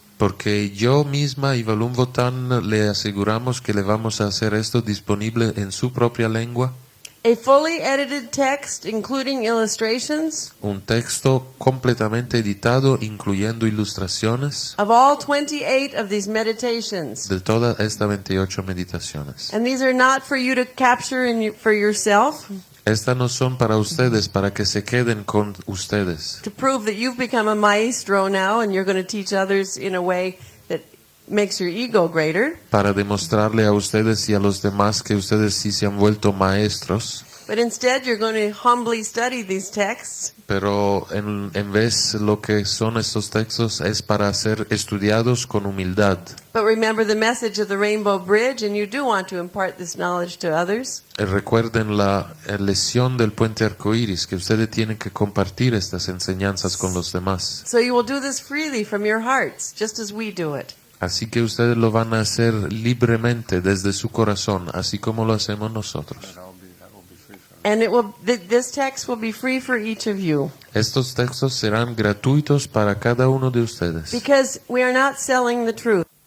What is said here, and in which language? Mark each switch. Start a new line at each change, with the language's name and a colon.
Spanish: Porque yo misma y Valum Votan le aseguramos que le vamos a hacer esto disponible en su propia lengua.
English: A fully edited text, including illustrations.
Spanish: Un texto completamente editado, incluyendo ilustraciones.
English: Of all 28 of these meditations.
Spanish: De todas estas 28 meditaciones.
English: And these are not for you to capture for yourself.
Spanish: Estas no son para ustedes, para que se queden con ustedes.
English: To prove that you've become a maestro now and you're going to teach others in a way that makes your ego greater.
Spanish: Para demostrarle a ustedes y a los demás que ustedes sí se han vuelto maestros.
English: But instead you're going to humbly study these texts.
Spanish: Pero en vez lo que son estos textos es para ser estudiados con humildad.
English: But remember the message of the Rainbow Bridge, and you do want to impart this knowledge to others.
Spanish: Recuerden la lección del puente arcoíris, que ustedes tienen que compartir estas enseñanzas con los demás.
English: So you will do this freely from your hearts, just as we do it.
Spanish: Así que ustedes lo van a hacer libremente desde su corazón, así como lo hacemos nosotros.
English: And this text will be free for each of you.
Spanish: Estos textos serán gratuitos para cada uno de ustedes.
English: Because we are not selling the truth.